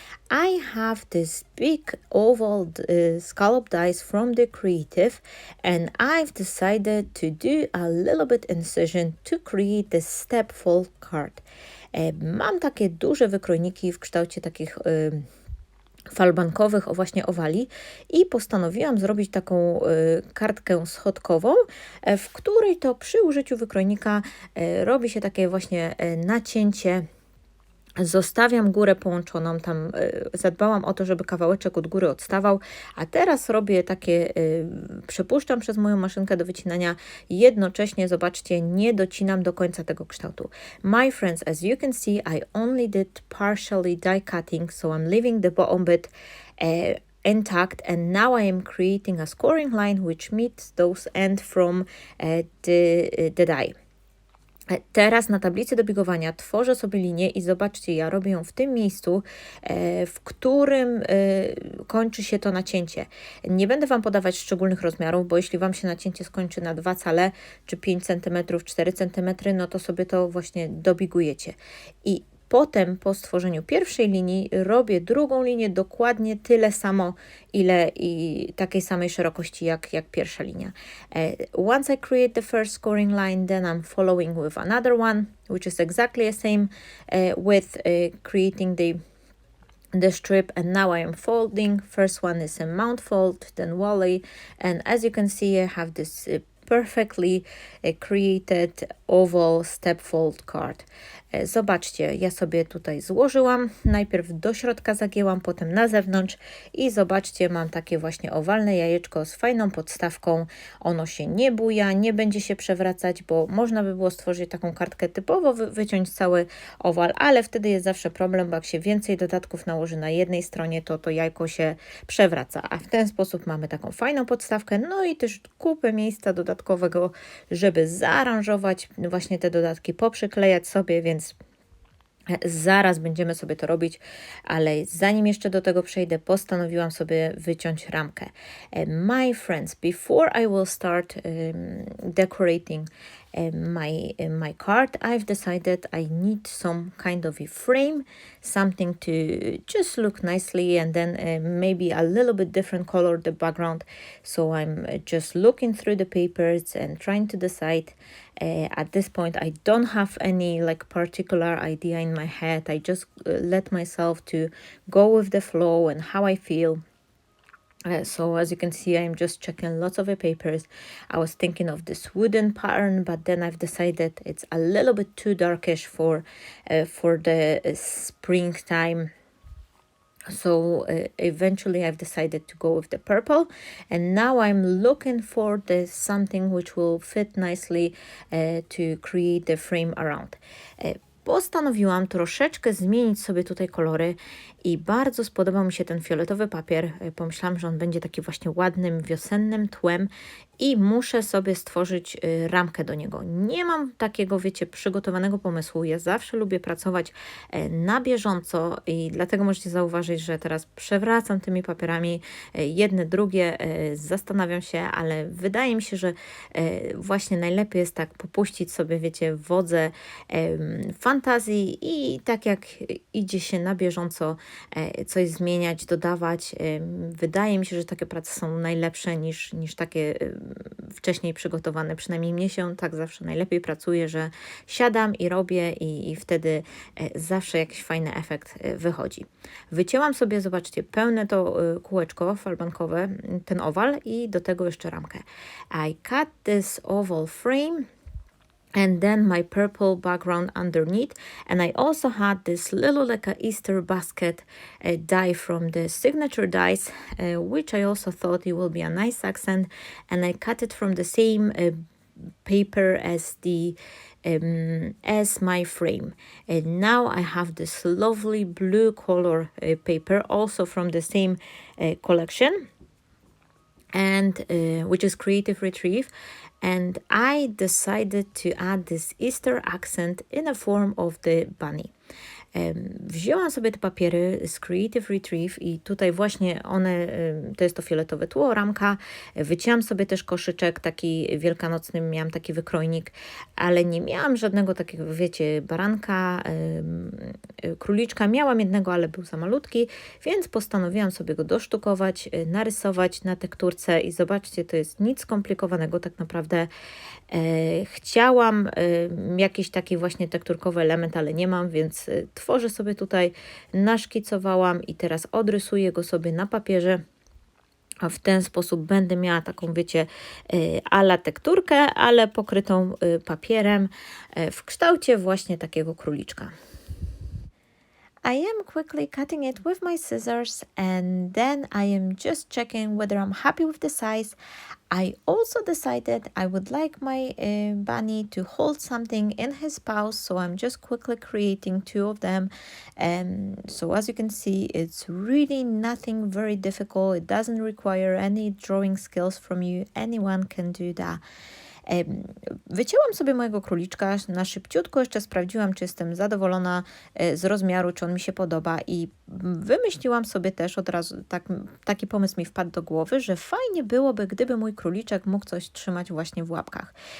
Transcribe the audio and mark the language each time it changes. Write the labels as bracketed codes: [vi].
[en] I have this big oval scallop dice from the Creative, and I've decided to do a little bit incision to create this step fold card. [pl] Mam takie duże wykrojniki w kształcie takich falbankowych, właśnie owali i postanowiłam zrobić taką kartkę schodkową, w której to przy użyciu wykrojnika robi się takie właśnie nacięcie. Zostawiam górę połączoną, tam zadbałam o to, żeby kawałeczek od góry odstawał, a teraz robię takie, przepuszczam przez moją maszynkę do wycinania, jednocześnie, zobaczcie, nie docinam do końca tego kształtu. [en] My friends, as you can see, I only did partially die cutting, so I'm leaving the bottom bit intact, and now I am creating a scoring line which meets those end from the die. [pl] Teraz na tablicy do biegowania tworzę sobie linię i zobaczcie, ja robię ją w tym miejscu, w którym kończy się to nacięcie. Nie będę Wam podawać szczególnych rozmiarów, bo jeśli Wam się nacięcie skończy na 2 cale, czy 5 cm, 4 cm, no to sobie to właśnie dobigujecie. I potem po stworzeniu pierwszej linii robię drugą linię dokładnie tyle samo, ile i takiej samej szerokości jak pierwsza linia. [en] Once I create the first scoring line, then I'm following with another one, which is exactly the same with creating the strip, and now I am folding. First one is a mount fold, then volley, and as you can see I have this perfectly created oval step fold card. [pl] Zobaczcie, ja sobie tutaj złożyłam, najpierw do środka zagięłam, potem na zewnątrz i zobaczcie, mam takie właśnie owalne jajeczko z fajną podstawką. Ono się nie buja, nie będzie się przewracać, bo można by było stworzyć taką kartkę typowo, wyciąć cały owal, ale wtedy jest zawsze problem, bo jak się więcej dodatków nałoży na jednej stronie, to jajko się przewraca, a w ten sposób mamy taką fajną podstawkę, no i też kupę miejsca dodatkowego, żeby zaaranżować właśnie te dodatki, poprzyklejać sobie, więc Zaraz będziemy sobie to robić, ale zanim jeszcze do tego przejdę, postanowiłam sobie wyciąć ramkę. [en] My friends, before I will start decorating my card, I've decided I need some kind of a frame, something to just look nicely, and then maybe a little bit different color the background. So I'm just looking through the papers and trying to decide. At this point, I don't have any like particular idea in my head. I just let myself to go with the flow and how I feel. So as you can see, I'm just checking lots of the papers. I was thinking of this wooden pattern, but then I've decided it's a little bit too darkish for the springtime. So eventually I've decided to go with the purple, and now I'm looking for the something which will fit nicely to create the frame around. [pl] Postanowiłam troszeczkę zmienić sobie tutaj kolory i bardzo spodobał mi się ten fioletowy papier. Pomyślałam, że on będzie taki właśnie ładnym, wiosennym tłem i muszę sobie stworzyć ramkę do niego. Nie mam takiego, wiecie, przygotowanego pomysłu. Ja zawsze lubię pracować na bieżąco i dlatego możecie zauważyć, że teraz przewracam tymi papierami jedne, drugie, zastanawiam się, ale wydaje mi się, że właśnie najlepiej jest tak popuścić sobie, wiecie, wodze fantazji i tak jak idzie się na bieżąco coś zmieniać, dodawać. Wydaje mi się, że takie prace są najlepsze niż takie wcześniej przygotowane. Przynajmniej mnie się tak zawsze najlepiej pracuje, że siadam i robię i wtedy zawsze jakiś fajny efekt wychodzi. Wycięłam sobie, zobaczcie, pełne to kółeczko falbankowe, ten owal i do tego jeszcze ramkę. [en] I cut this oval frame and then my purple background underneath, and I also had this little like a Easter basket die from the signature dies, which I also thought it will be a nice accent, and I cut it from the same paper as the as my frame. And now I have this lovely blue color paper, also from the same collection, and which is Creative Retrieve. And I decided to add this Easter accent in a form of the bunny. [pl] Wzięłam sobie te papiery z Creative Retrieve i tutaj właśnie one, to jest to fioletowe tło, ramka. Wycięłam sobie też koszyczek taki wielkanocny, miałam taki wykrojnik, ale nie miałam żadnego takiego, wiecie, baranka, króliczka. Miałam jednego, ale był za malutki, więc postanowiłam sobie go dosztukować, narysować na tekturce i zobaczcie, to jest nic skomplikowanego tak naprawdę. Chciałam jakiś taki właśnie tekturkowy element, ale nie mam, więc tworzę sobie tutaj, naszkicowałam i teraz odrysuję go sobie na papierze. A w ten sposób będę miała taką, wiecie, a la tekturkę, ale pokrytą papierem w kształcie właśnie takiego króliczka. [en] I am quickly cutting it with my scissors, and then I am just checking whether I'm happy with the size. I also decided I would like my bunny to hold something in his paws, so I'm just quickly creating two of them. So as you can see, it's really nothing very difficult. It doesn't require any drawing skills from you. Anyone can do that. [pl] Wycięłam sobie mojego króliczka, na szybciutko jeszcze sprawdziłam, czy jestem zadowolona z rozmiaru, czy on mi się podoba i wymyśliłam sobie też od razu, taki pomysł mi wpadł do głowy, że fajnie byłoby, gdyby mój króliczek mógł coś trzymać właśnie w łapkach.